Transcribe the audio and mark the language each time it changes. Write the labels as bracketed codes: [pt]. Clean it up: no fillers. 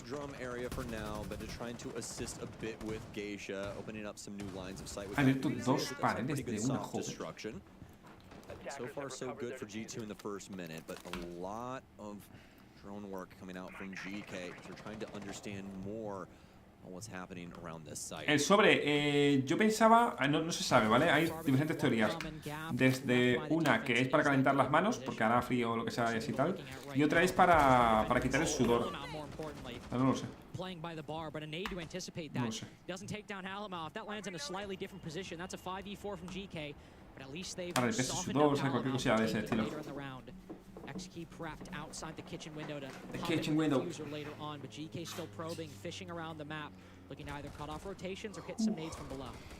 [en] Drum area for now, but they're trying to assist a bit with Geisha, opening up some new lines of sight. [es] Ha abierto 2 paredes de una, joder. [en] So far, so good for G2 in the first minute, but a lot of drone work coming out from GK. They're trying to understand more on what's happening around this site. [es] El sobre, yo pensaba, no se sabe, ¿vale? Hay diferentes teorías. Desde una que es para calentar las manos, porque hará frío o lo que sea y así tal, y otra es para quitar el sudor. No lo sé. [en] Playing by the bar, but a nade to anticipate that. Doesn't take down Alamov. That lands in a slightly different position. That's a 5v4 from GK. But at least they've softened up Alamov later in the round. X-Key prepped outside the kitchen window to pop it with the diffuser later on, but GK still probing, fishing around the map, looking to either cut off rotations or hit some nades from below.